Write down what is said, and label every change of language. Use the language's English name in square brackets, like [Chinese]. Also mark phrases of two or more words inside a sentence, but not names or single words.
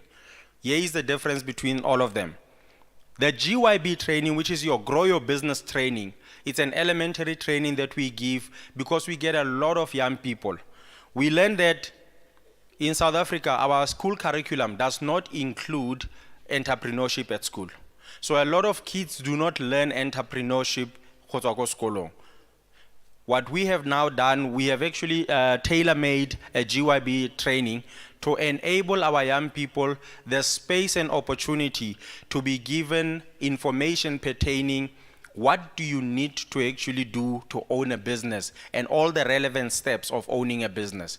[English] Here is the difference between all of them. The GYB training, which is your grow your business training, it's an elementary training that we give because we get a lot of young people. We learn that in South Africa, our school curriculum does not include entrepreneurship at school. So a lot of kids do not learn entrepreneurship [Tswana] go tswa ko sekolong. [English] What we have now done, we have actually tailor-made a GYB training to enable our young people the space and opportunity to be given information pertaining what do you need to actually do to own a business and all the relevant steps of owning a business.